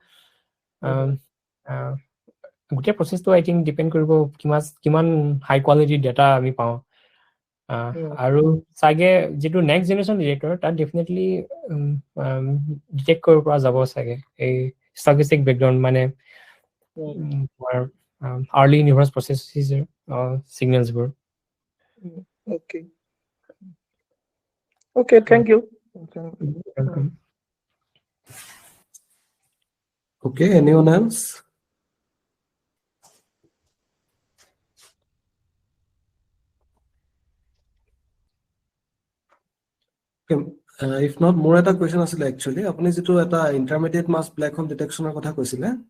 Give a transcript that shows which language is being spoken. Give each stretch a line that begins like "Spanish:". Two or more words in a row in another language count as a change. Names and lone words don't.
Assamese: গোটেই প্ৰচেছটো
English: I think depend
Assamese: কৰিব কিমান
English: high quality data
Assamese: আমি পাওঁ আৰু চাগে যিটো
English: next generation detector
Assamese: তাত
English: definitely detect
Assamese: কৰিব পৰা যাব চাগে এই
English: stochastic background
Assamese: মানে
English: early universe process signals Okay, thank you. Okay, anyone else? If not, more এটা question আছিলে actually.
Assamese: আপুনি যিটো এটা
English: intermediate mass black hole detection
Assamese: কথা কৈছিলে